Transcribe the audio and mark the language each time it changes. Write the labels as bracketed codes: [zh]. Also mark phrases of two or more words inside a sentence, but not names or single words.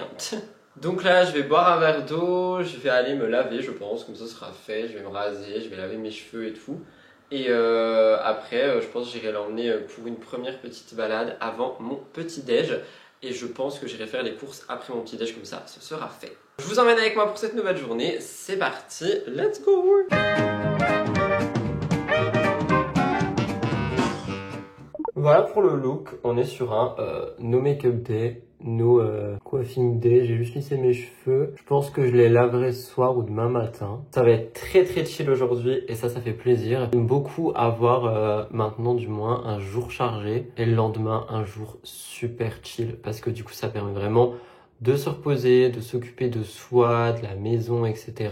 [fr] Donc là je vais boire un verre d'eau, je vais aller me laver je pense, comme ça sera fait. Je vais me raser, je vais laver mes cheveux et tout. Et après je pense que j'irai l'emmener pour une première petite balade avant mon petit déj. Et je pense que j'irai faire les courses après mon petit déj, comme ça ce sera fait. Je vous emmène avec moi pour cette nouvelle journée, c'est parti, [en] let's go! [fr] Voilà pour le look, on est sur un [en] no make-up day, no coiffing day, [fr] j'ai juste lissé mes cheveux. Je pense que je les laverai ce soir ou demain matin. Ça va être très chill aujourd'hui et ça fait plaisir. J'aime beaucoup avoir maintenant du moins un jour chargé et le lendemain un jour super chill parce que du coup ça permet vraiment de se reposer, de s'occuper de soi, de la maison, etc.